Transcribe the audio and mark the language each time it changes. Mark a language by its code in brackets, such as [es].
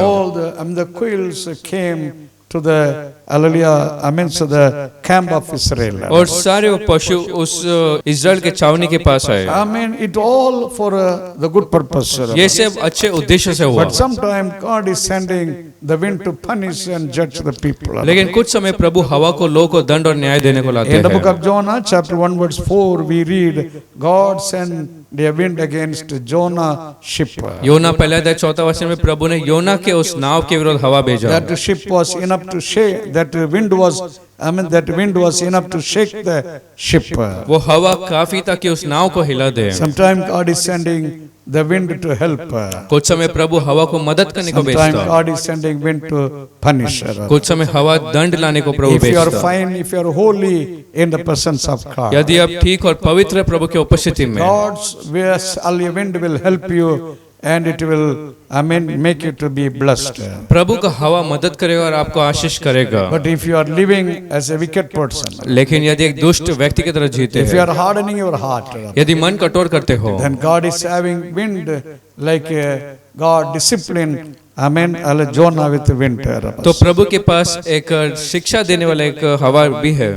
[en] All the quails came to the hallelujah, so the camp of Israel. [hi] और सारे वो पशु उस इजराइल के छावनी के पास आए। [en] It all for the good purpose. [hi] ये सब अच्छे उद्देश्य से हुआ, [en] But sometimes God is sending the wind to punish and judge the people. [hi] लेकिन कुछ समय प्रभु हवा को लोगों को दंड और न्याय देने को लाते [en] In the book [hi] हैं। [en] of Jonah, chapter 1, verse 4, we read, God sent the wind against Jonah ship. [hi] योना पहला अध्याय 4 वचन में प्रभु ने योना के उस नाव के विरुद्ध हवा भेजा। [en] That ship was enough to shake, that wind was enough to shake the ship. [hi] वो हवा काफी था कि उस नाव को हिला दे। [en] Sometimes God is sending the wind to help. [hi] कुछ समय प्रभु हवा को मदद करने को [en] Sometimes [hi] भेजता, [en] God is sending wind to punish. [hi] कुछ समय हवा दंड लाने को प्रभु [en] If you are [hi] भेजता। [en] fine, if you are holy in the presence of God, [hi] यदि आप ठीक और पवित्र है प्रभु की उपस्थिति में, [en] God's wind will help you and it will, make you to be blessed. [hi] प्रभु का हवा मदद करेगा और आपको आशीष करेगा। [en] But if you are living as a wicked person, [hi] लेकिन यदि एक दुष्ट व्यक्ति की तरह जीते [en] if you [hi] हैं, [en] are hardening your heart, [hi] यदि मन कठोर करते हो, [en] then God is having wind like God discipline, Jonah with the wind. [hi] तो प्रभु के पास एक शिक्षा देने वाला एक हवा भी है।